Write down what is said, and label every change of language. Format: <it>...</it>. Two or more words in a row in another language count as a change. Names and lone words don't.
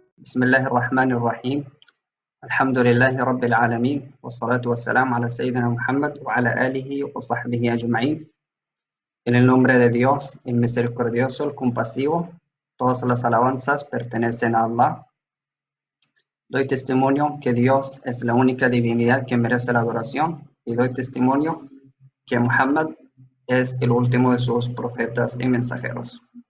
<ar>بسم الله الرحمن الرحيم الحمد لله رب العالمين والصلاة والسلام على سيدنا Muhammad وعلى آله وصحبه أجمعين.</ar> <es>En el nombre de Dios, el misericordioso, el compasivo, todas las alabanzas pertenecen a Allah. Doy testimonio que Dios es la única divinidad que merece la adoración y doy testimonio que Muhammad es el último de sus profetas y mensajeros.</es>